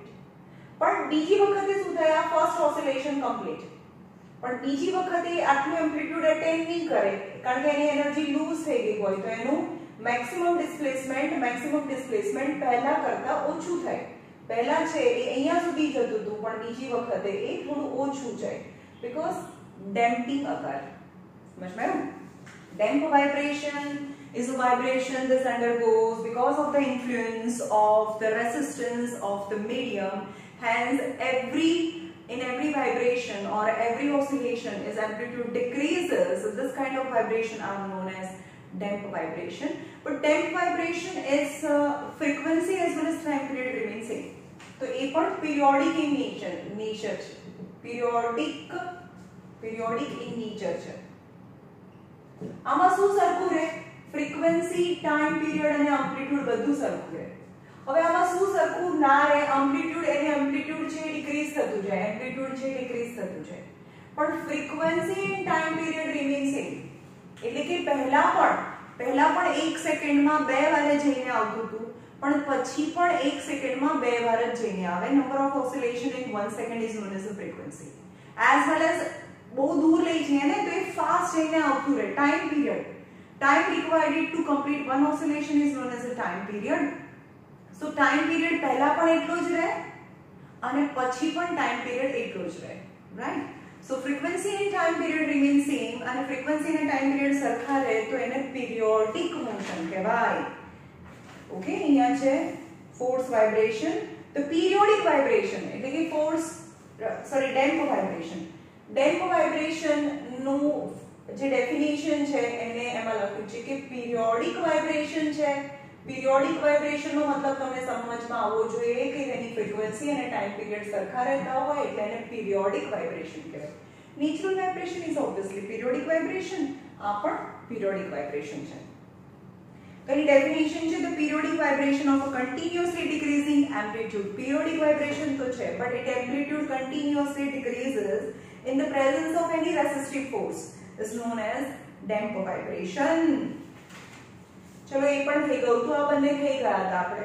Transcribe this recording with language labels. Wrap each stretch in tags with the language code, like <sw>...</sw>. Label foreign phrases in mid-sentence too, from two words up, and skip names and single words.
<gu>પણ બીજી વખતે શું થાય, આ</gu> <en>first oscillation complete,</en> <gu>પણ બીજી વખતે આટલું</gu> <en>amplitude attend</en> <gu>નહીં કરે કારણ કે એની એનર્જી લૂઝ થઈ ગઈ હોય, તો એનું</gu> <en>maximum displacement</en> <gu>પહેલા કરતા ઓછું થાય. પહેલા છે એ અહીંયા સુધી જતું હતું પણ બીજી વખતે એ થોડું ઓછું જાય</gu> <en>because damping occur.</en> <gu>સમજ માં આવ્યું?</gu> <en>Damp vibration is a vibration this undergoes because of the influence of the resistance of the medium. Hence in every vibration or every oscillation its amplitude decreases. So this kind of vibration are known as damp vibration. But damp vibration is frequency as well as time period remain same. So a પણ periodic in nature છે. periodic in nature છે.</en> <gu>આમાં શું સરખું રહે? ફ્રીક્વન્સી,</gu> <en>time period</en> <gu>અને એમ્પ્લિટ્યુડ બધું સરખું રહે. હવે આમાં શું સરખું ના રહે? એમ્પ્લિટ્યુડ છે ડિક્રીઝ થતું જાય, એમ્પ્લિટ્યુડ છે ડિક્રીઝ થતું જાય.</gu> <en>પણ frequency and time period remain same.</en> <gu>એટલે કે પહેલા પણ 1 સેકન્ડમાં 2 વાર જઈને આવતું હતું પણ પછી પણ 1 સેકન્ડમાં 2 વાર જ જઈને આવે.</gu> <en>number of oscillation in 1 second is known as a frequency. As well as</en> <gu>બહુ દૂર લઈ જઈએ ને તો એ ફાસ્ટ જઈને આવતું રહે.</gu> <en>time period, time required to complete one oscillation is known as a time period. So time period</en> <gu>પહેલા પણ એટલો જ રહે અને પછી પણ</gu> <en>time period</en> <gu>એટલો જ રહે,</gu> <en>right? So frequency and time period remain same અને frequency અને time period</en> <gu>સરખા રહે તો એને</gu> <en>periodic motion કહેવાય.</en> <gu>ઓકે, અહીંયા છે</gu> <en>force vibration.</en> <gu>તો</gu> <en>periodic vibration</en> <gu>એટલે કે</gu> <en>damp vibration. damp vibration</en> <gu>નું જે ડેફિનેશન છે એને એમાં લખ્યું છે કે</gu> <en>periodic vibration</en> <gu>છે.</gu> <en>periodic vibration</en> <gu>નો મતલબ તમને સમજમાં આવવો જોઈએ કે એની ફ્રીક્વન્સી અને</gu> <en>time period</en> <gu>સરખા રહેતા હોય એટલે એને</gu> <en>periodic vibration</en> <gu>કહેવાય.</gu> <en>natural vibration is obviously periodic vibration.</en> <gu>આ પણ</gu> <en>periodic vibration</en> <gu>છે. તો એની ડેફિનેશન છે</gu> <en>the periodic vibration of a continuously decreasing amplitude. periodic vibration</en> <gu>તો છે</gu> <en>but it amplitude continuously decreases in the presence of any resistive force is known as damp vibration.</en> <gu>ચલો એ પણ થઈ ગયું. તો આ બંને થઈ ગયા હતા આપણે.</gu>